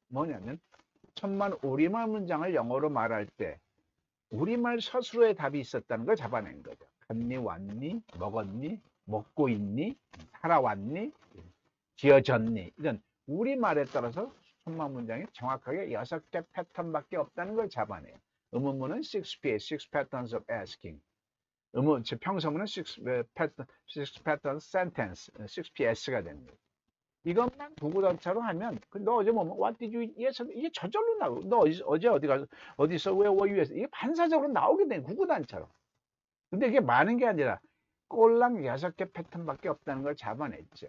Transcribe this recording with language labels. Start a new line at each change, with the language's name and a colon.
Korean: 뭐냐면 천만 우리말 문장을 영어로 말할 때 우리말 스스로의 답이 있었다는 걸 잡아낸 거죠. 갔니, 왔니, 먹었니, 먹고 있니, 살아왔니, 지어졌니, 이런 우리말에 따라서 천만 문장이 정확하게 6개 패턴밖에 없다는 걸 잡아내요. 의문문은 6P,
English: 6 patterns of asking.
Korean: 평서문은
English: 6 patterns sentence,
Korean: 6PS가 됩니다. 이것만 구구단차로 하면 너 어제 뭐
English: what did you eat?
Korean: 이게 저절로 나오고 너 어제 어디 가서 어디서
English: where were you?
Korean: 이게 반사적으로 나오게 된 구구단차로. 근데 이게 많은 게 아니라 꼴랑 6개 패턴밖에 없다는 걸 잡아냈죠.